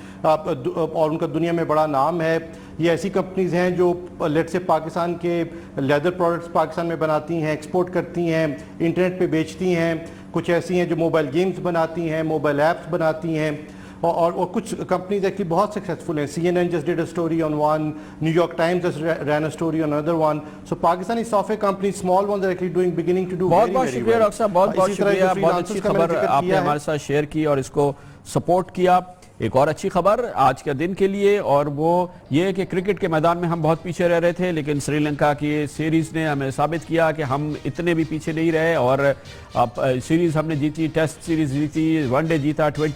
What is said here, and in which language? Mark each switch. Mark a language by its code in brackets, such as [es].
[ur] اور ان کا دنیا میں بڑا نام ہے۔ یہ ایسی کمپنیز ہیں جو لیٹ سے پاکستان کے لیدر پروڈکٹس پاکستان میں بناتی ہیں، ایکسپورٹ کرتی ہیں، انٹرنیٹ پہ بیچتی ہیں، کچھ ایسی ہیں جو موبائل گیمز بناتی ہیں، موبائل ایپس بناتی ہیں، اور کچھ کمپنیز ایکچولی بہت سکسیسفل ہیں۔ [en] CNN just did a story on one, New York Times just ran a story on another one. So Pakistani software companies, small ones, are actually beginning to do very, very well. [ur] بہت شکریہ doctor صاحب، بہت شکریہ، بہت اچھی خبر آپ نے ہمارے ساتھ شیئر کی اور اس کو سپورٹ کیا۔ ایک اور اچھی خبر آج کے دن کے لیے، اور وہ یہ ہے کہ کرکٹ کے میدان میں ہم بہت پیچھے رہ رہے تھے، لیکن سری لنکا کی سیریز نے ہمیں ثابت کیا کہ ہم اتنے بھی پیچھے نہیں رہے، اور اب سیریز ہم نے جیتی، ٹیسٹ سیریز جیتی، ون ڈے جیتا،